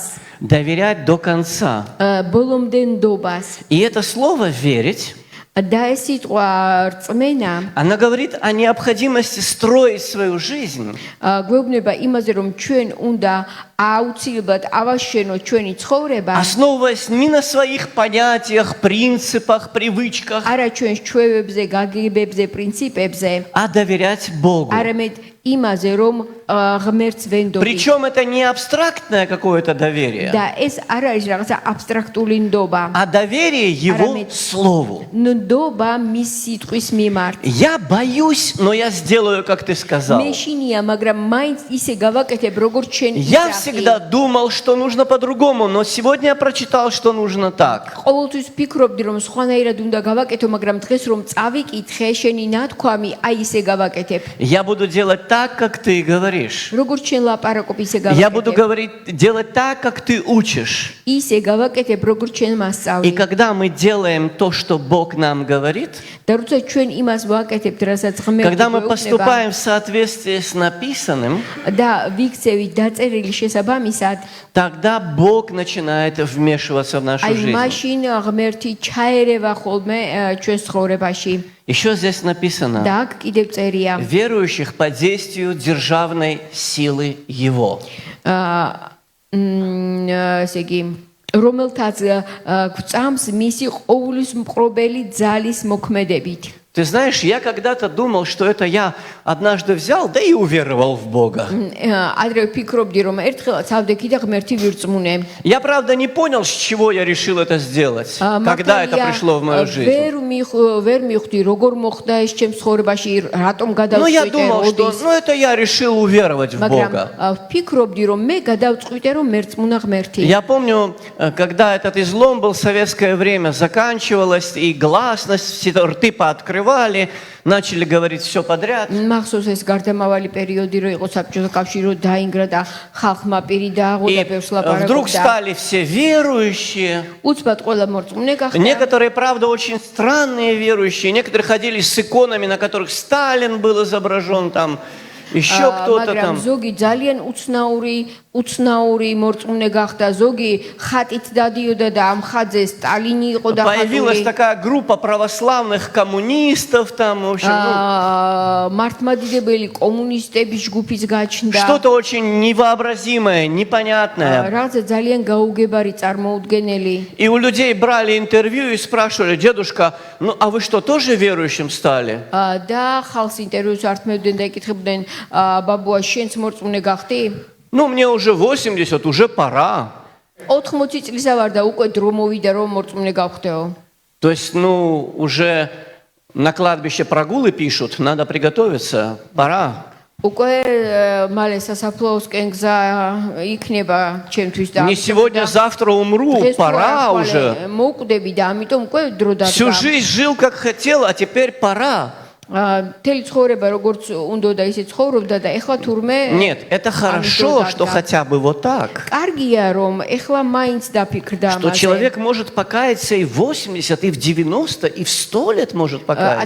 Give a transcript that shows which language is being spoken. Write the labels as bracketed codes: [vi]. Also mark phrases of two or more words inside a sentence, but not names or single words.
[ru] Доверять до конца. [ka] ბოლომდე ნდობას. [ru] И это слово «верить», [ka] და ეს სიტყვა რწმენა [ru] она говорит о необходимости строить свою жизнь [ka] გვეუბნება იმაზე, რომ ჩვენ უნდა აუცილებლად ავაშენოთ ჩვენი ცხოვრება, [ru] основываясь не на своих понятиях, принципах, привычках, [ka] არა ჩვენს ჩვევებზე, გაგებებზე, პრინციპებზე, [ru] а доверять Богу. [ka] არამედ იმაზე, რომ ღმერთს ვენდობთ. [ru] Причем это не абстрактное какое-то доверие, [ka] და ეს არ არის რაღაცა აბსტრაქტული ნდობა, [ru] а доверие Его [ka] Арамид. [ru] Слову. [ka] ნდობა მის სიტყვის მიმართ. [ru] Я боюсь, но я сделаю, как ты сказал. [ka] მე შინია, მაგრამ მაინც ისე გავაკეთებ, როგორც შენ [ru] Я [ka] ისახი. [ru] всегда думал, что нужно по-другому, но сегодня я прочитал, что нужно так. [ka] ყოველთვის ფიქრობდი, რომ სხვანაირად უნდა გავაკეთო, მაგრამ დღეს რომ წავიკითხე, შენი ნათქვამი, აი ისე გავაკეთებ. [ru] Я буду делать так, как ты говоришь. [ka] როგორც შენ ლაპარაკობ, ისე [ru] Я буду [ka] გავაკეთებ. [ru] делать так, как ты учишь. [ka] ისე გავაკეთებ, როგორც შენ [ru] И [ka] მასწავლი. [ru] когда мы делаем то, что Бог нам говорит, [ka] და როცა ჩვენ имас ვაკეთებთ, რასაც ღმერთი [ru] когда мы [ka] გვეუბნება [ru] поступаем в соответствии с написанным, [ka] და ვიქცევით დაწერილი შესაბამისად, [ru] тогда Бог начинает вмешиваться в нашу [ka] აი [ru] жизнь. [ka] მაშინ ღმერთი ჩაერევა ხოლმე ჩვენს ცხოვრებაში. [ru] Еще здесь написано, [ka] და აქ კიდევ წერია. [ru] верующих по действию державной силы Его. [ka] ესე იგი რომელთაც გვწამს მისი ყოვლის მყრობელი ძალის მოქმედებით. [ru] Ты знаешь, я когда-то думал, что это я однажды взял, да и уверовал в Бога. [ka] ადრე ვფიქრობდი, რომ ერთხელაც ავდექი და ღმერთი ვირწმუნე. [ru] Я, правда, не понял, с чего я решил это сделать, когда это пришло в мою жизнь. [ka] ვერ მიხვდი, როგორ მოხდა ეს ჩემს ცხოვრებაში, რატომ [ru] Но я [ka] გადავწყვიტე, [ru] думал, что это я решил уверовать в [ka] მაგრამ [ru] Бога. [ka] ვფიქრობდი, რომ მე გადავწყვიტე, რომ მერწმუნა ღმერთი. [ru] Я помню, когда этот излом был, советское время заканчивалось, и гласность, все рты пооткрывали, начали говорить все подряд. [ka] მახსოვს ეს გარდამავალი პერიოდი, რო იყო საბჭოთა კავშირი, დაინგრა და ხალხმა პირი დააღო [ru] И [ka] და ბევრს [ru] вдруг [ka] ლაპარაკობდა. [ru] стали все верующие. [ka] უცბად ყველა მორწმუნე გახდა. [ru] Некоторые, правда, очень странные верующие. Некоторые ходили с иконами, на которых Сталин был изображен, там еще кто-то [ka] მაგრამ [ru] там. [ka] ზოგი ძალიან უცნაური მორწმუნე გახდა, ზოგი ხატით დადიოდა და ამ ხაძე სტალინი იყო [ru] Появилась [ka] დახატული. [ru] такая группа православных коммунистов там, в общем, [ka] მართლმადიდებელი კომუნისტების ჯგუფის გაჩნდა. [ru] что-то очень невообразимое, непонятное. [ka] რაღაცა ძალიან გაუგებარი წარმოუდგენელი. [ru] И у людей брали интервью и спрашивали: дедушка, ну а вы что, тоже верующим стали? [ka] და ხალხს ინტერვიუს ართმევდნენ და ეკითხებდნენ, ბაბუა, შენც მორწმუნე გახდი? [ru] Ну, мне уже 80, уже пора. [ka] 80 წლისა ვარ და უკვე დრო მოვიდა, რომ მორწმუნე გავხდეო. [ru] То есть, ну, уже на кладбище прогулы пишут, надо приготовиться, пора. [ka] უკვე მალე სასაფლაოსკენ გზა იქნება ჩემთვის და [ru] Не сегодня, завтра умру, пора уже. [ka] მოკვდები და ამიტომ უკვე დრო [ru] Всю [ka] დადგა. [ru] жизнь жил как хотел, а теперь пора. [ka] მთელი ცხოვრება როგორც უნდა და ისე ცხოვრობდა და ეხლა თურმე [ru] Нет, это хорошо, что хотя бы вот так. [ka] კარგია რომ ეხლა მაინც დაფიქრდა [ru] Что [ka] ამაზე. [ru] человек может покаяться и в 80, и в 90, и в 100 лет может покаяться.